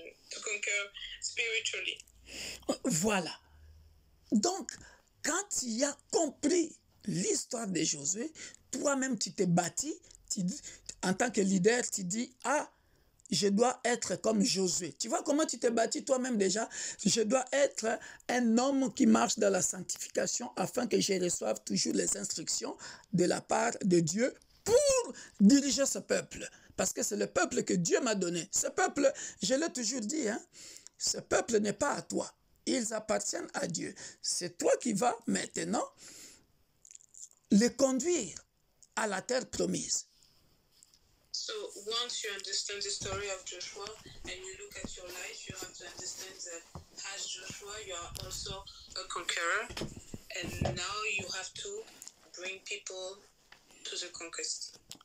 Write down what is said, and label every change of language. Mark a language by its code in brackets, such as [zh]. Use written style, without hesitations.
[en] To conquer spiritually. [fr] Voilà. Donc, quand tu as compris l'histoire de Josué, toi-même tu t'es bâti, en tant que leader, tu dis, je dois être comme Josué. Tu vois comment tu t'es bâti toi-même déjà? Je dois être un homme qui marche dans la sanctification afin que je reçoive toujours les instructions de la part de Dieu pour diriger ce peuple. Parce que c'est le peuple que Dieu m'a donné. Ce peuple, je l'ai toujours dit, hein, ce peuple n'est pas à toi. Ils appartiennent à Dieu. C'est toi qui vas maintenant les conduire à la terre promise. [en] So once you understand the story of Joshua and you look at your life, you have to understand that as Joshua, you are also a conqueror, and now you have to bring people to the conquest.